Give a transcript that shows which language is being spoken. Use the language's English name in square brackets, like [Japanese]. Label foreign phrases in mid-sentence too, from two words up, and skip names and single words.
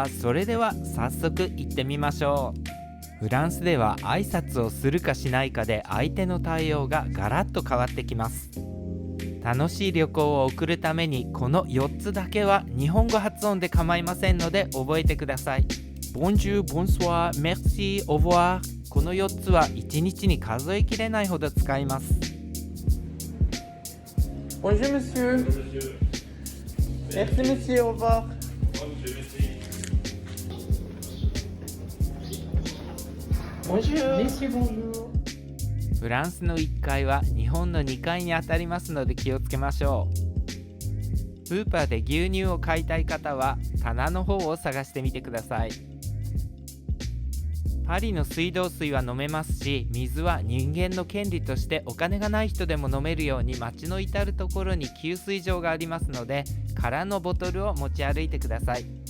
[Japanese] それでは早速行ってみましょう。フランスでは挨拶をするかしないかで相手の対応がガラッと変わってきます。楽しい旅行を送るためにこの4つだけは日本語発音で構いませんので覚えてください。 [French] Bonjour, bonsoir, merci, au revoir。 [Japanese] この4つは1日に数えきれないほど使います。 [French] Bonjour monsieur. Merci monsieur, au revoir. Bonjour. Monsieur, bonjour. [Japanese] フランスの1階は日本の2階に当たりますので気をつけましょう。スーパーで牛乳を買いたい方は棚の方を探してみてください。パリの水道水は飲めますし、水は人間の権利としてお金がない人でも飲めるように街の至るところに給水場がありますので、空のボトルを持ち歩いてください。